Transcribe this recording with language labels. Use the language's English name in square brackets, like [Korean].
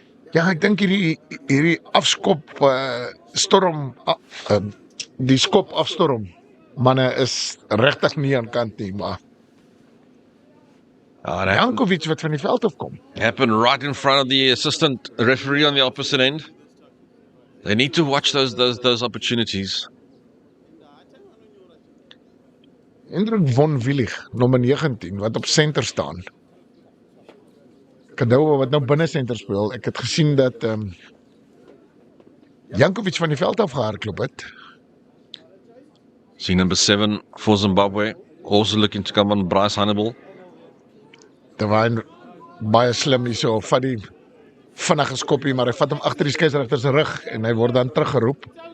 [Afrikaans] Ja, ek dink hierdie afskop storm die skop afstorm manne is regtig nie aan kant nie, maar Jankovic wat van die veld af kom. [English] Happened right in front of the assistant referee on the opposite end. They need to watch those opportunities. [Afrikaans] Hendrik von Willig, nommer 19 wat op senter staan. Kadouwa wat nou binne senter speel. Ek het gesien dat Jankovic van die veld af gehardloop het. [English] See number 7 for Zimbabwe. Also looking to come on Bryce Hannibal. [Afrikaans] Terwyl baie slim hierso, vat die vinnige skoppie, maar hy vat hom agter die skeieregter se rug en hy word dan teruggeroep.